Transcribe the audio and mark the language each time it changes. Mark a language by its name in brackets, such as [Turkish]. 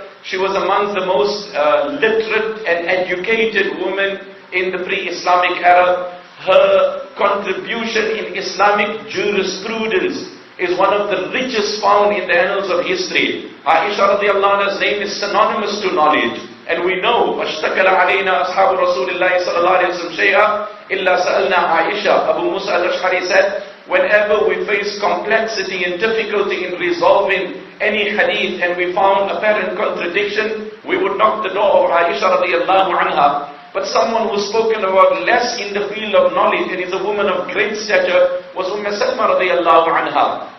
[English] She was amongst the most literate and educated women in the pre-Islamic era. Her contribution in Islamic jurisprudence is one of the richest found in the annals of history. Aisha radiallahu anha's name is synonymous to knowledge. And we know, [Arabic] وَاشْتَكَلَ عَلَيْنَا أَصْحَابُ رَسُولِ اللَّهِ صَلَى اللَّهُ عَلَيْهِ وَسَلَّمْ شَيْئًا إِلَّا سَأَلْنَا عَائِشَةَ. [English] Abu Musa al-Ash'ari said, whenever we face complexity and difficulty in resolving any hadith and we found apparent contradiction, we would knock the door of Aisha radiallahu anha. But someone who's spoken about less in the field of knowledge and is a woman of great stature was Salma radiallahu anha.